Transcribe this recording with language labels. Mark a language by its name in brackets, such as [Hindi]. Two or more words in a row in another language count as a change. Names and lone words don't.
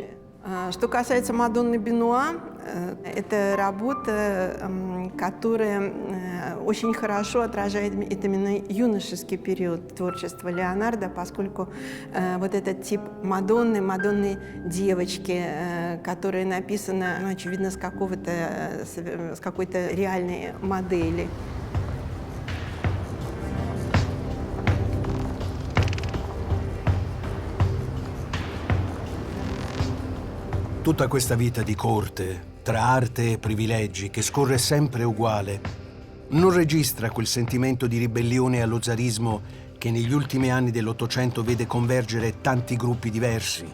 [Russian] Что касается Мадонны Бенуа, это работа, которая очень хорошо отражает именно юношеский период творчества Леонардо, поскольку вот этот тип Мадонны девочки, которая написана, ну, очевидно, с какой-то реальной модели. [Italian] Tutta questa vita di corte, tra arte e privilegi, che scorre sempre uguale, non registra quel sentimento di ribellione allo zarismo che negli ultimi anni dell'Ottocento vede convergere tanti gruppi diversi.